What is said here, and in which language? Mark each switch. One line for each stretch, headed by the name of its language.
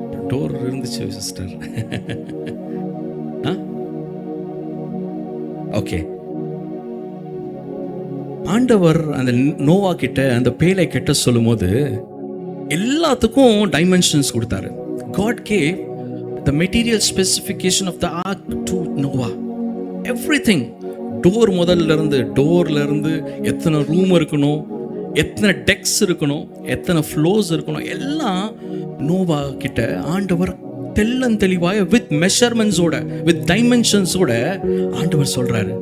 Tamil: Door இருந்துச்சு sister. Okay. ஆண்டவர் அந்த நோவா கிட்ட அந்த பேழை கட்ட சொல்லும்போது எல்லாத்துக்கும் டைமென்ஷன்ஸ் கொடுத்தாரு.
English: God gave the material specification of the ark to Noah. Everything.
Tamil: டோர்ல இருந்து எத்தனை ரூம் இருக்கணும், எத்தனை டெக்ஸ் இருக்கணும், எத்தனை ஃப்ளோர்ஸ் இருக்கணும், எல்லாம் நோவா கிட்ட ஆண்டவர் தெளிவாக வித் மெஷர்மெண்ட்ஸோட வித் டைமென்ஷன்ஸோட ஆண்டவர் சொல்றாரு.